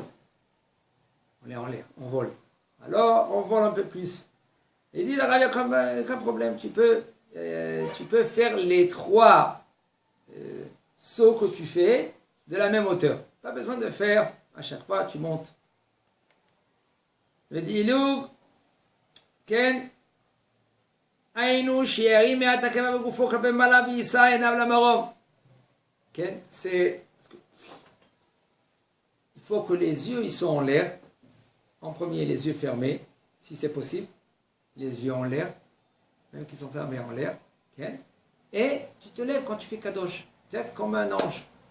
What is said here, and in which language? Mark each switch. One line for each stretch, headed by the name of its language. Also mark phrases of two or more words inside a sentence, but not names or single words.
French: On est en l'air, on vole. Alors, on vole un peu plus. Il dit, là, il n'y a aucun problème, tu peux faire les 3 sauts que tu fais de la même hauteur. Pas besoin de faire, à chaque fois, tu montes.
Hebrew: ודילוג, כן, היינו שירים מעט הקרבה בגופו כלפי מעלה ויישא עיניו למרום. כן,
French: c'est... Il faut que les yeux ils sont en l'air. En premier, les yeux fermés, si c'est possible. Les yeux en l'air, même qu'ils sont fermés en l'air. Okay. Et tu te lèves quand tu fais Kadosh. Peut-être comme un ange.